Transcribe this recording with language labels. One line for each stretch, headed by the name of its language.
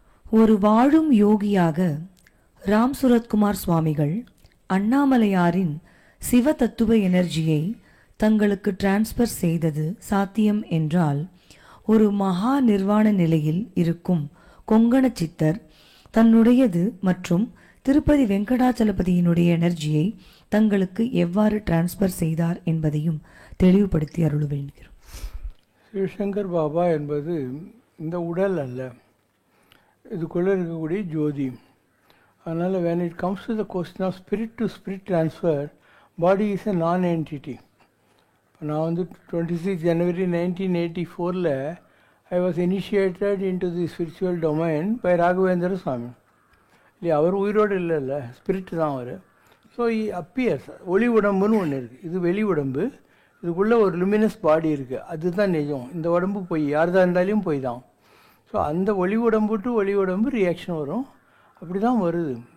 Tamil: ஒரு வாழும் யோகியாக ராம் சுரத்குமார் சுவாமிகள் அண்ணாமலையாரின் சிவ தத்துவ எனர்ஜியை தங்களுக்கு டிரான்ஸ்பர் செய்தது சாத்தியம் என்றால், ஒரு மகா நிர்வாண நிலையில் இருக்கும் கொங்கண சித்தர் தன்னுடையது மற்றும் திருப்பதி வெங்கடாச்சலபதியினுடைய எனர்ஜியை தங்களுக்கு எவ்வாறு டிரான்ஸ்பர் செய்தார் என்பதையும் தெளிவுபடுத்தி அருள வேண்டுகிறோம். சிவசங்கர் பாபா என்பது இந்த உடல் அல்ல, இதுக்குள்ளே இருக்கக்கூடிய ஜோதி.
English: அதனால் when it comes to the question of spirit to spirit transfer, body is a non-entity. நான் வந்து 26 January 1984 I was initiated into the spiritual domain by Raghavendra Swami.
Tamil: இல்லையா, அவர் உயிரோடு இல்லை, ஸ்பிரிட் தான் அவர். ஸோ அப்பியர்ஸ், ஒளி உடம்புன்னு ஒன்று இருக்குது. இது வெளி உடம்பு, இதுக்குள்ளே ஒரு லுமினஸ் பாடி இருக்குது, அதுதான் நிஜம். இந்த உடம்பு போய் யார் தான் இருந்தாலும் போய் தான். ஸோ அந்த ஒளி உடம்பு டு ஒளி உடம்பு ரியாக்ஷன் வரும். அப்படி தான் வருது.